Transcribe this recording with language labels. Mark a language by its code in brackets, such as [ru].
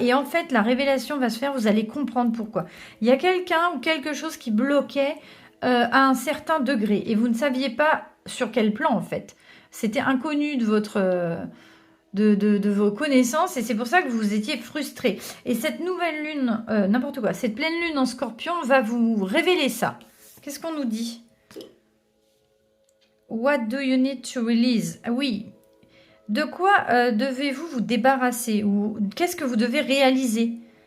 [fr] Et en fait, la révélation va se faire, vous allez comprendre pourquoi. Il y a quelqu'un ou quelque chose qui bloquait à un certain degré. Et vous ne saviez pas sur quel plan, en fait. C'était inconnu de votre... de vos connaissances et c'est pour ça que vous étiez frustré. Et cette nouvelle lune, n'importe quoi, cette pleine lune en scorpion va vous révéler ça. Qu'est-ce qu'on nous dit? [en] What do you need to release? [fr] Ah oui. De quoi devez-vous vous débarrasser? Ou qu'est-ce que vous devez réaliser?